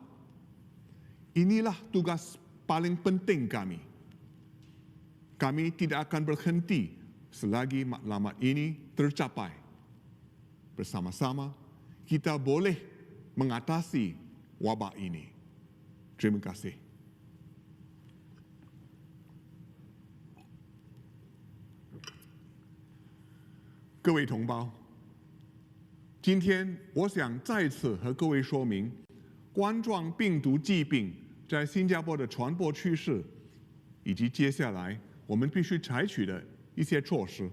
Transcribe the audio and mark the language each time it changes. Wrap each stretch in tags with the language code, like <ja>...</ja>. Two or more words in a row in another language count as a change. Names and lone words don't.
<ms>Inilah tugas paling penting kami. Kami tidak akan berhenti selagi matlamat ini tercapai. Bersama-sama, kita boleh mengatasi wabak ini. Terima kasih.</ms> <zh>各位同胞，今天我想再次和各位说明冠状病毒疾病在新加坡的传播趋势，以及接下来我们必须采取的一些措施。</zh>